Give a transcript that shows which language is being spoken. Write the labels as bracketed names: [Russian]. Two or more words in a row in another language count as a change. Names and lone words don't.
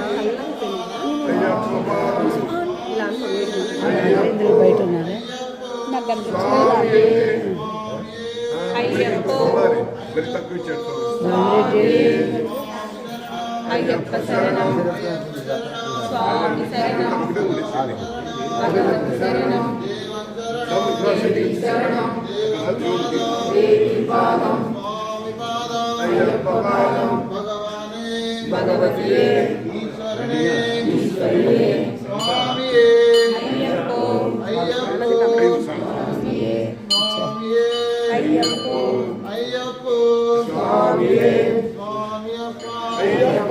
[Telugu] బయట ఉన్నారా [Sanskrit] అయ్యప్పో అయ్యప్ప శరణం స్వామి శరణం భగవతి శరణం देवी शरणं देवी पादं अय्यप्प पादं భగవతియే ఈశ్వరనే ఈశ్వరియే స్వామియే అయ్యప్పో అయ్యప్పో స్వామియే స్వామియే అయ్యప్పో అయ్యప్పో స్వామియే స్వామియప్ప అయ్యప్ప